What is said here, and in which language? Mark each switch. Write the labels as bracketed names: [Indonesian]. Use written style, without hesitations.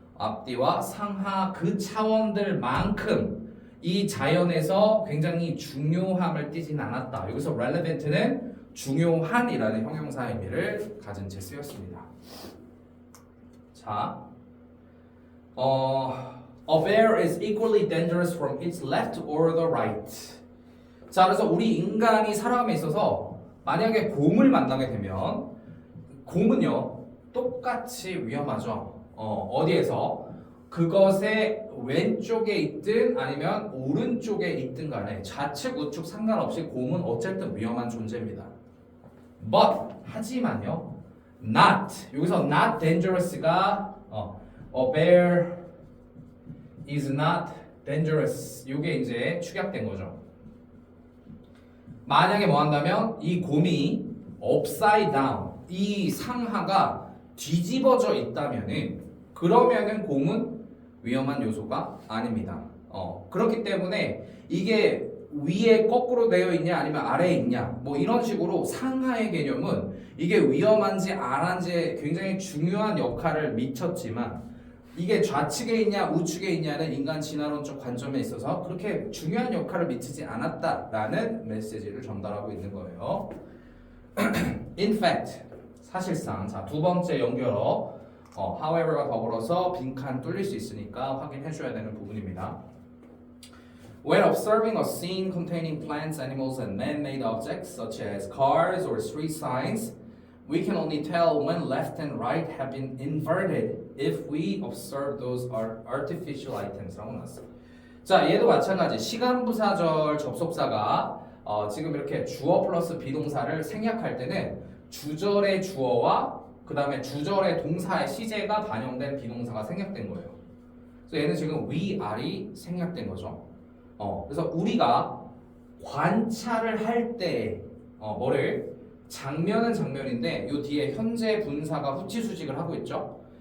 [Korean] 앞뒤와 상하 그 차원들만큼 이 자연에서 굉장히 중요함을 띠진 않았다. 여기서 relevant는 중요한이라는 형용사 의미를 가진 채 쓰였습니다. [English] 자, a bear is equally dangerous from its left or the right. [Korean] 자, 그래서 우리 인간이 살아감에 있어서 만약에 곰을 만나게 되면 곰은요 똑같이 위험하죠. 어디에서? 그것의 왼쪽에 있든 아니면 오른쪽에 있든 간에 좌측 우측 상관없이 곰은 어쨌든 위험한 존재입니다. [English] But [Korean] 하지만요, not 여기서 not dangerous가 [English] a bear is not dangerous. [Korean] 이게 이제 축약된 거죠. 만약에 뭐 한다면 이 곰이 [English] upside down [Korean] 이 상하가 뒤집어져 있다면은 그러면은 곰은 위험한 요소가 아닙니다. 그렇기 때문에 이게 위에 거꾸로 되어 있냐 아니면 아래에 있냐 뭐 이런 식으로 상하의 개념은 이게 위험한지 안 한지 굉장히 중요한 역할을 미쳤지만 이게 좌측에 있냐 우측에 있냐는 인간 진화론적 관점에 있어서 그렇게 중요한 역할을 미치지 않았다라는 메시지를 전달하고 있는 거예요. [English] In fact, [Korean] 사실상 자, 두 번째 연결어 however가 더불어서 빈칸 뚫릴 수 있으니까 확인해 줘야 되는 부분입니다. [English] When observing a scene containing plants, animals, and man-made objects such as cars or street signs, we can only tell when left and right have been inverted if we observe those artificial items [Korean] 라고 나왔어요. 자, 얘도 마찬가지. 시간부사절 접속사가 지금 이렇게 주어 플러스 비동사를 생략할 때는 주절의 주어와 그 다음에 주절의 동사의 시제가 반영된 비동사가 생략된 거예요. 그래서 얘는 지금 위아래이 생략된 거죠. 그래서 우리가 관찰을 할 때 뭐를 장면은 장면인데 요 뒤에 현재 분사가 후치수직을 하고 있죠.